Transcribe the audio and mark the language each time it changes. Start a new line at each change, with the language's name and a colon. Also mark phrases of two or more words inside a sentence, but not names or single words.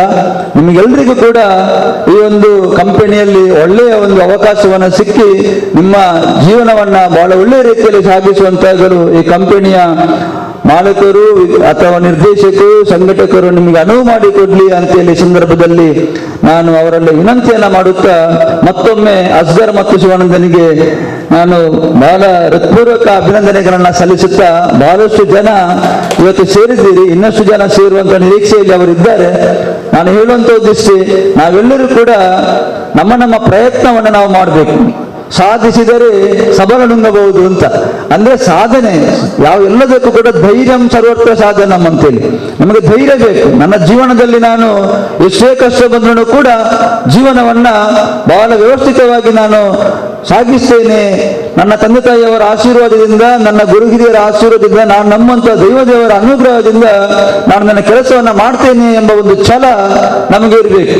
Kannada: ನಿಮಗೆಲ್ಲರಿಗೂ ಕೂಡ ಈ ಒಂದು ಕಂಪನಿಯಲ್ಲಿ ಒಳ್ಳೆಯ ಒಂದು ಅವಕಾಶವನ್ನ ಸಿಕ್ಕಿ ನಿಮ್ಮ ಜೀವನವನ್ನ ಬಹಳ ಒಳ್ಳೆಯ ರೀತಿಯಲ್ಲಿ ಸಾಗಿಸುವಂತಹದ್ದು ಈ ಕಂಪನಿಯ ಮಾಲಕರು ಅಥವಾ ನಿರ್ದೇಶಕರು, ಸಂಘಟಕರು ನಿಮಗೆ ಅನುವು ಮಾಡಿಕೊಡ್ಲಿ ಅಂತೇಳಿ ಸಂದರ್ಭದಲ್ಲಿ ನಾನು ಅವರಲ್ಲಿ ವಿನಂತಿಯನ್ನ ಮಾಡುತ್ತಾ, ಮತ್ತೊಮ್ಮೆ ಅಸ್ಗರ್ ಮತ್ತು ಶಿವಾನಂದನಿಗೆ ನಾನು ಬಹಳ ಹೃತ್ಪೂರ್ವಕ ಅಭಿನಂದನೆಗಳನ್ನ ಸಲ್ಲಿಸುತ್ತಾ, ಬಹಳಷ್ಟು ಜನ ಇವತ್ತು ಸೇರಿದ್ದೀರಿ, ಇನ್ನಷ್ಟು ಜನ ಸೇರುವಂತ ನಿರೀಕ್ಷೆಯಲ್ಲಿ ಅವರಿದ್ದಾರೆ. ನಾನು ಹೇಳುವಂತ ಉದ್ದೇಶ, ನಾವೆಲ್ಲರೂ ಕೂಡ ನಮ್ಮ ಪ್ರಯತ್ನವನ್ನು ನಾವು ಮಾಡಬೇಕು. ಸಾಧಿಸಿದರೆ ಸಬಲನುಂಗಬಹುದು ಅಂತ. ಅಂದ್ರೆ ಸಾಧನೆ ಎಲ್ಲದಕ್ಕೂ ಕೂಡ
Sanskrit: ಧೈರ್ಯಂ ಸರ್ವತ್ರ ಸಾಧನಂ
Kannada: ಅಂತೇಳಿ ನಮಗೆ ಧೈರ್ಯ ಬೇಕು. ನನ್ನ ಜೀವನದಲ್ಲಿ ನಾನು ಎಷ್ಟೇ ಕಷ್ಟ ಬಂದರೂ ಕೂಡ ಜೀವನವನ್ನ ಬಹಳ ವ್ಯವಸ್ಥಿತವಾಗಿ ನಾನು ಸಾಗಿಸ್ತೇನೆ. ನನ್ನ ತಂದೆ ತಾಯಿಯವರ ಆಶೀರ್ವಾದದಿಂದ, ನನ್ನ ಗುರು ಹಿರಿಯರ ಆಶೀರ್ವಾದದಿಂದ, ನಾನು ನಮ್ಮಂತ ದೈವದೇವರ ಅನುಗ್ರಹದಿಂದ ನಾನು ನನ್ನ ಕೆಲಸವನ್ನ ಮಾಡ್ತೇನೆ ಎಂಬ ಒಂದು ಛಲ ನಮಗೆ ಇರಬೇಕು.